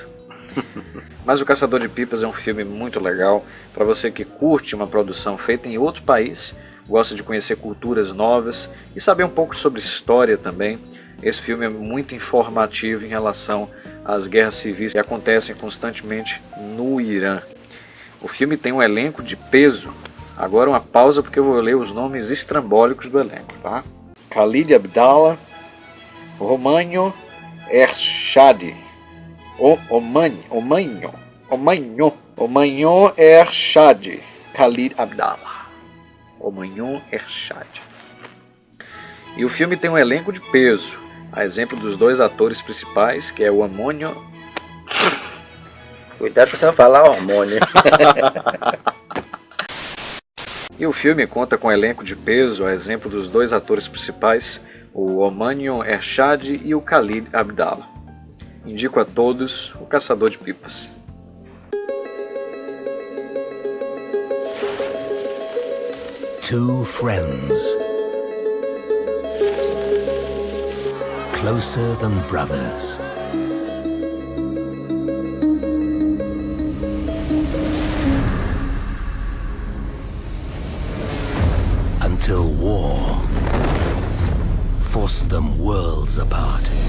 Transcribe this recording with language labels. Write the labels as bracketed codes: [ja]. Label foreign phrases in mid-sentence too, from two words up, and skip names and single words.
[pt] Mas O Caçador de Pipas é um filme muito legal para você que curte uma produção feita em outro país, gosta de conhecer culturas novas e saber um pouco sobre história também. Esse filme é muito informativo em relação às guerras civis que acontecem constantemente no Irã. O filme tem um elenco de peso. Agora uma pausa porque eu vou ler os nomes estrambólicos do elenco, tá? Khalid Abdallah, Romanho Ershad, Omanho Ershad, Khalid Abdallah. Omanho Ershad. E o filme tem um elenco de peso, a exemplo dos dois atores principais, que é o Amônio. Cuidado pra você não falar hormônio. E o filme conta com um elenco de peso, a exemplo dos dois atores principais, o Omanho Ershad e o Khalid Abdallah. Indico a todos O Caçador de Pipas. [en] Two friends, closer than brothers. Until war forced them worlds apart.